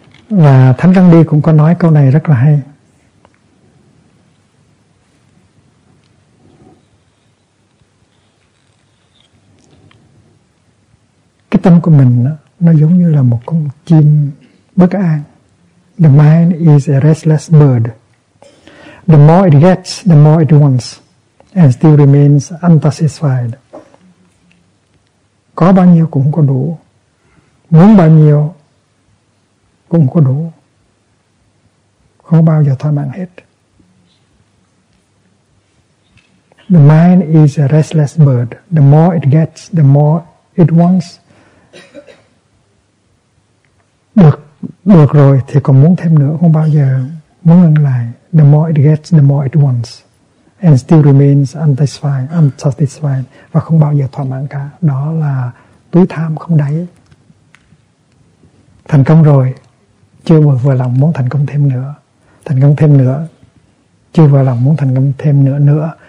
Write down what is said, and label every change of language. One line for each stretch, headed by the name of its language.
Vietnamese: Và Thánh Gandhi cũng có nói câu này rất là hay. Cái tâm của mình nó giống như là một con chim bất an.
English: The mind is a restless bird. The more it gets, the more it wants, and still remains unsatisfied.
Vietnamese: Có bao nhiêu cũng có đủ, muốn bao nhiêu cũng có đủ, không bao giờ thỏa mãn hết.
English: The mind is a restless bird. The more it gets, the more it wants.
Vietnamese: Được rồi thì còn muốn thêm nữa, không bao giờ muốn ngừng lại.
English: The more it gets, the more it wants. And still remains unsatisfied,
Vietnamese: và không bao giờ thỏa mãn cả. Đó là túi tham không đáy. Thành công rồi, chưa vừa lòng, muốn thành công thêm nữa. Thành công thêm nữa, chưa vừa lòng, muốn thành công thêm nữa nữa.